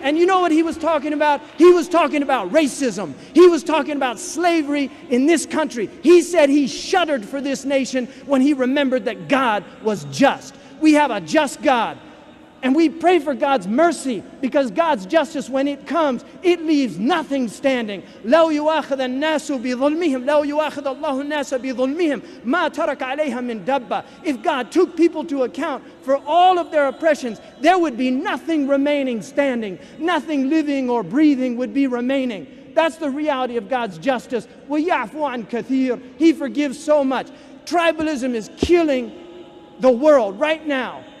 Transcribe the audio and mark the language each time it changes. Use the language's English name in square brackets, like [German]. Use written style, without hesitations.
[English] And you know what he was talking about? He was talking about racism. He was talking about slavery in this country. He said he shuddered for this nation when he remembered that God was just. We have a just God. And we pray for God's mercy, because God's justice, when it comes, it leaves nothing standing. [Arabic] لو يؤاخذ الناس بظلمهم لو يؤاخذ الله الناس بظلمهم ما ترك عليها من دابة. [English] If God took people to account for all of their oppressions, there would be nothing remaining standing. Nothing living or breathing would be remaining. That's the reality of God's justice. [Arabic] وَيَعْفُ عَنْ كَثِيرٍ. [English] He forgives so much. Tribalism is killing the world right now.